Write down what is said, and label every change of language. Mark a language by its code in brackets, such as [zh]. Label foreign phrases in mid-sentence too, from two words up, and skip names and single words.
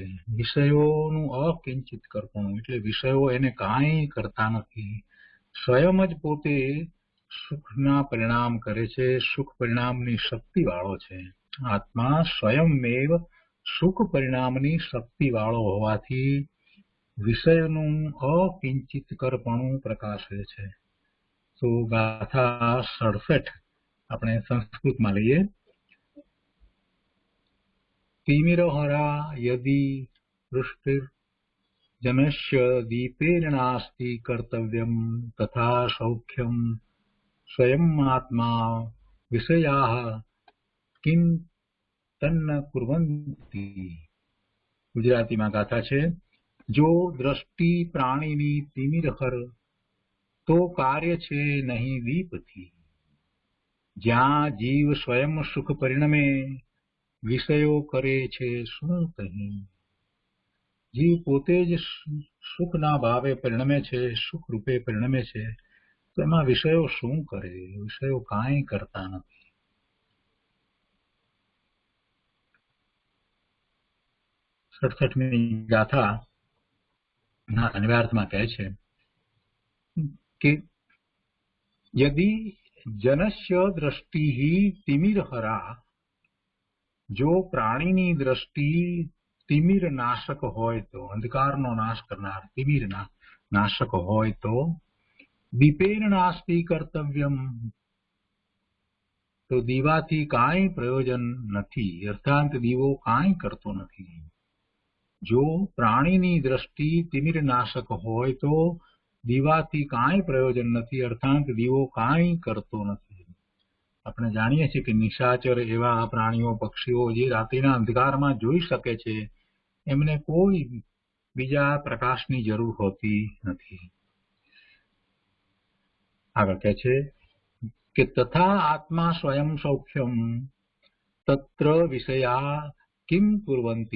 [gu] વિષયોનું અકિંચિતકરપણું એટલે વિષયો એને કાંઈ કરતા નથી, સ્વયં જ પોતે સુખના પરિણામ કરે છે, સુખ પરિણામની શક્તિવાળો છે। આત્મા સ્વયંમેવ સુખ પરિણામની શક્તિવાળો હોવાથી વિષયનું અકિંચિતકરપણું પ્રકાશે છે। તો ગાથા 67 આપણે સંસ્કૃતમાં લઈએ। [sa] तिमिरहरा यदि वृष्टिर्जनस्य दीपेन नास्ति कर्तव्यं तथा सौख्यं स्वयमात्मा विषयाः किं तन्न कुर्वन्ति। [gu] गुजरातीમાં ગાથા છે, જો દ્રષ્ટિ પ્રાણીની તિમિરહર તો કાર્ય છે નહીં દીપથી। જ્યાં જીવ સ્વયં સુખ પરિણમે વિષયો કરે છે શું કહી। જીવ પોતે જ સુખના ભાવે પરિણમે છે, સુખ રૂપે પરિણમે છે, તો એમાં વિષયો શું કરે, વિષયો કાંઈ કરતા નથી। 67મી ગાથાના અન્વયાર્થમાં કહે છે કે [sa] यदि जनस्य दृष्टिः तिमिरहरा, [gu] જો પ્રાણીની દૃષ્ટિ તિમિર નાશક હોય તો, અંધકારનો નાશ કરનાર તિમિર નાશક હોય તો [sa] दीपेन नास्ति कर्तव्यम, [gu] તો દીવાથી કાંઈ પ્રયોજન નથી, અર્થાત દીવો કાંઈ કરતો નથી। જો પ્રાણીની દૃષ્ટિ તિમિર નાશક હોય તો દીવાથી કાંઈ પ્રયોજન નથી, અર્થાત દીવો કાંઈ કરતો નથી। આપણે જાણીએ છીએ કે નિશાચર એવા પ્રાણીઓ, પક્ષીઓ જે રાત્રિના અંધકારમાં જોઈ શકે છે, એમને કોઈ બીજા પ્રકાશની જરૂર હોતી નથી। આગળ કહે છે કે [sa] तथा आत्मा स्वयं सौख्यम् तत्र विषया किम् कुर्वन्ति।